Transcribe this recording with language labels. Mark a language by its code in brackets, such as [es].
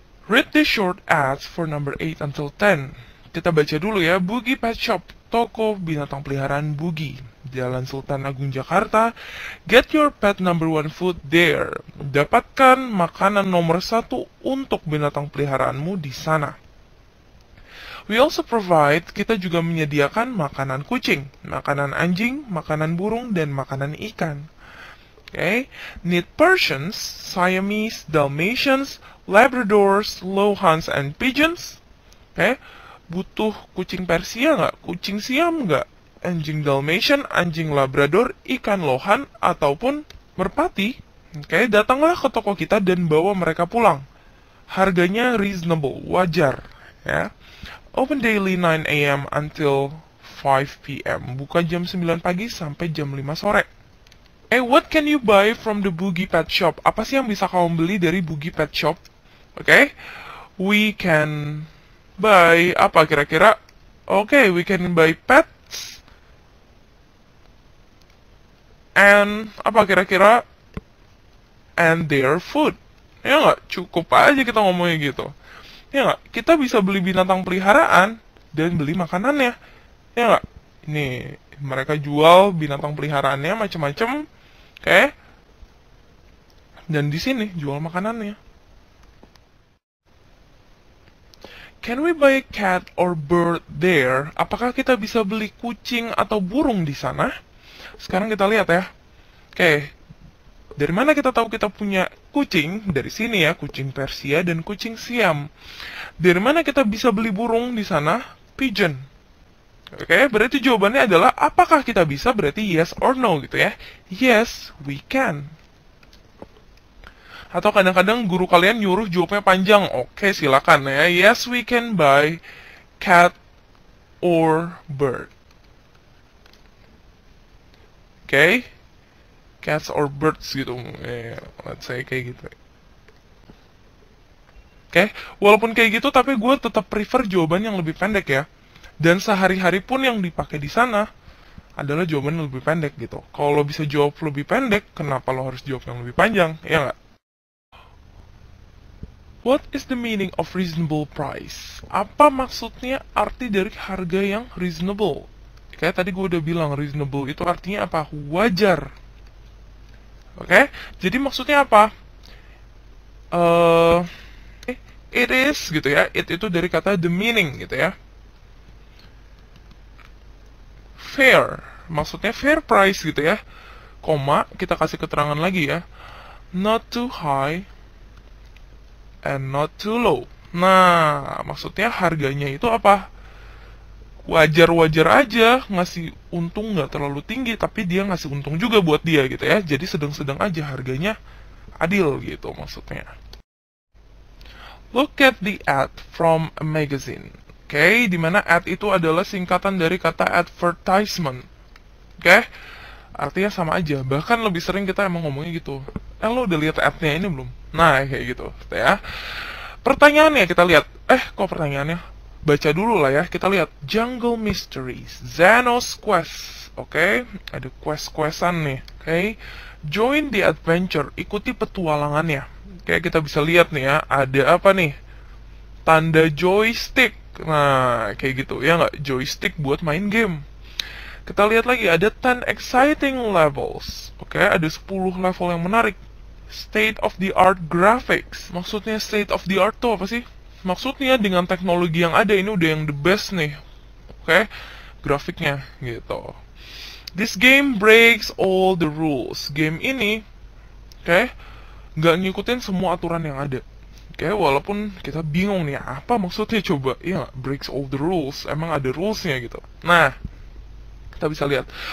[en] Read the short ads for number 8 until 10. [id] Kita baca dulu ya. Boogie Pet Shop, toko binatang peliharaan Boogie, Jalan Sultan Agung, Jakarta. [en] Get your pet number 1 food there. [id] Dapatkan makanan nomor 1 untuk binatang peliharaanmu di sana. [en] We also provide, [id] kita juga menyediakan makanan kucing, makanan anjing, makanan burung, dan makanan ikan. [en] Need Persians, Siamese, Dalmatians, Labradors, Lohans, and Pigeons. [id] Butuh kucing Persia nggak? Kucing Siam nggak? Anjing Dalmatian, anjing Labrador, ikan Lohan, ataupun merpati? Datanglah ke toko kita dan bawa mereka pulang. Harganya reasonable, wajar. [en] Open daily 9 a.m. until 5 p.m. [id] Buka jam 9 pagi sampai jam 5 sore. [en] What can you buy from the Boogie Pet Shop? [id] Apa sih yang bisa kamu beli dari Boogie Pet Shop? [en] We can buy [id] apa kira-kira? [en] We can buy pets and apa kira-kira? And their food. [id] Ya nggak? Cukup aja kita ngomongnya gitu. Ya nggak? Kita bisa beli binatang peliharaan dan beli makanannya. Ya nggak? Ini mereka jual binatang peliharaannya macam-macam. Oke? Dan di sini jual makanannya. Can we buy a cat or bird there? Apakah kita bisa beli kucing atau burung di sana? Sekarang kita lihat ya. Oke, dari mana kita tahu kita punya kucing? Dari sini ya, kucing Persia dan kucing Siam. Dari mana kita bisa beli burung di sana? Pigeon. Oke, berarti jawabannya adalah apakah kita bisa? Berarti [en] yes or no gitu ya. Yes, we can. [id] Atau kadang-kadang guru kalian nyuruh jawabnya panjang. Oke, silakan ya. [en] Yes, we can buy cat or bird. Oke. Cats or birds gitu. Let's say [id] kayak gitu. Oke, walaupun kayak gitu tapi gue tetap prefer jawaban yang lebih pendek ya. Dan sehari-hari pun yang dipakai di sana adalah jawaban yang lebih pendek gitu. Kalau lo bisa jawab lebih pendek, kenapa lo harus jawab yang lebih panjang? Ya nggak? [en] What is the meaning of reasonable price? [id] Apa maksudnya arti dari harga yang reasonable? Kayak tadi gue udah bilang, reasonable itu artinya apa? Wajar. Oke? Jadi maksudnya apa? [en] It is [id] gitu ya. It itu dari kata the meaning gitu ya. Fair. Maksudnya fair price gitu ya. Koma, kita kasih keterangan lagi ya. [en] Not too high and not too low. [id] Nah, maksudnya harganya itu apa? Wajar-wajar aja, ngasih untung nggak terlalu tinggi, tapi dia ngasih untung juga buat dia gitu ya. Jadi sedang-sedang aja harganya, adil gitu maksudnya. [en] Look at the ad from a magazine. [id] Oke, dimana ad itu adalah singkatan dari kata advertisement. Oke, artinya sama aja. Bahkan lebih sering kita emang ngomongnya gitu. Lo udah lihat ad-nya ini belum? Nah, kayak gitu ya. Pertanyaannya kita lihat. Kok pertanyaannya? Baca dulu lah ya. Kita lihat Jungle Mysteries, Xenos Quest. Oke, ada quest-questan nih. Oke, [en] join the adventure. [id] Ikuti petualangannya. Oke, kita bisa lihat nih ya. Ada apa nih? Tanda joystick. Nah, kayak gitu ya nggak? Joystick buat main game. Kita lihat lagi ada [en] 10 exciting levels. [id] Oke, ada 10 level yang menarik. [en] State of the art graphics. [id] Maksudnya state of the art tuh apa sih? Maksudnya dengan teknologi yang ada ini udah yang the best nih. Oke, grafiknya gitu. [en] This game breaks all the rules. [id] Game ini, nggak ngikutin semua aturan yang ada. Walaupun kita bingung nih, apa maksudnya coba? Ya, [en] breaks all the rules. [id] Emang ada rulesnya gitu. Nah, kita bisa lihat.